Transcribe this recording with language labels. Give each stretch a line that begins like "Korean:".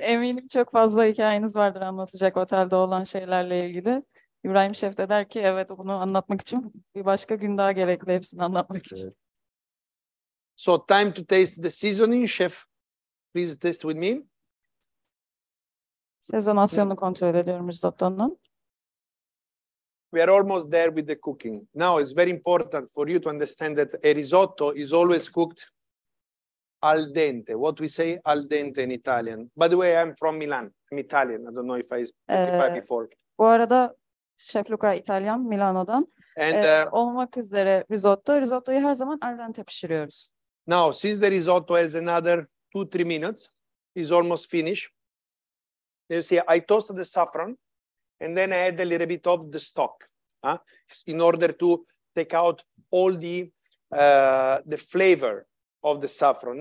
Turkish: Eminim çok fazla hikayeniz vardır anlatacak otelde olan şeylerle ilgili. İbrahim Şef de der ki evet, bunu anlatmak için bir başka gün daha gerekli, hepsini anlatmak için. Evet.
English: So time to taste the seasoning. Chef, please taste with me.
Turkish: Sezonasyonunu kontrol ediyorum risottonun.
English: We are almost there with the cooking. Now it's very important for you to understand that a risotto is always cooked al dente. What we say al dente in Italian. By the way, I'm from Milan. I'm Italian. I don't know if I specified before.
Turkish: Bu arada Şef Luca İtalyan, Milano'dan.
English: And
Turkish: Olmak üzere risottoyu her zaman al dente pişiriyoruz.
English: now, since the risotto has another 2-3 minutes, it's almost finished. You see, I toasted the saffron, and then I add a little bit of the stock, in order to take out all the flavor of the saffron.